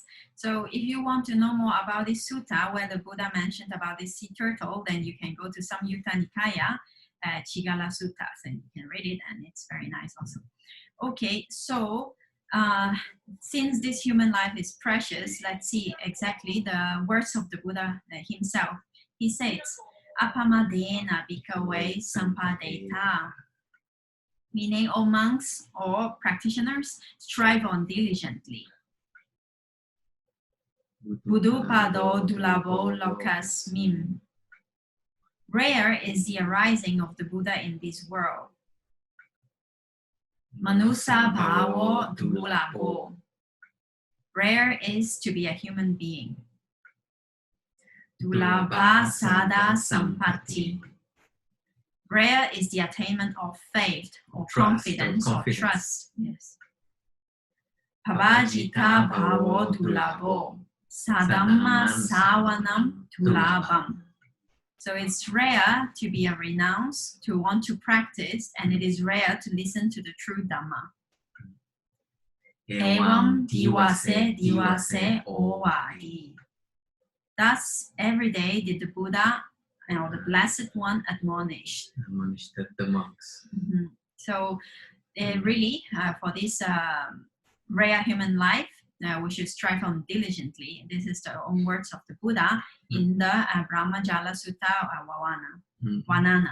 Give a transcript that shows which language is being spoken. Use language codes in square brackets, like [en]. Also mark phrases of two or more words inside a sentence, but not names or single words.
[en] So if you want to know more about this sutta where the Buddha mentioned about this sea turtle, then you can go to Samyutta Nikaya, Chigala Suttas, and you can read it, and it's very nice also. Okay, so since this human life is precious, let's see exactly the words of the Buddha himself. He says, [pi] Apamadena bhikkhave sampadeta, [en] meaning, O monks or practitioners, strive on diligently. [pi] Buddhupado dulabo lokasmin. [en] Rare is the arising of the Buddha in this world. [pi] Manusa bhavo dulabo. [en] Rare is to be a human being. [pi] Dulabha sada sampatti. [en] Rare is the attainment of faith or confidence or trust. Yes. [pi] Pavajita bhavo dulabo. Sadhamma savanam dulabam. [en] So it's rare to be renounced, to want to practice, and it is rare to listen to the true Dhamma. [pi] Evam diwase ovadi. [en] Thus, every day did the Buddha or the Blessed One admonish the monks. So really, for this rare human life, we should strive on diligently. This is the own words of the Buddha in the Brahmajala Sutta Vanana.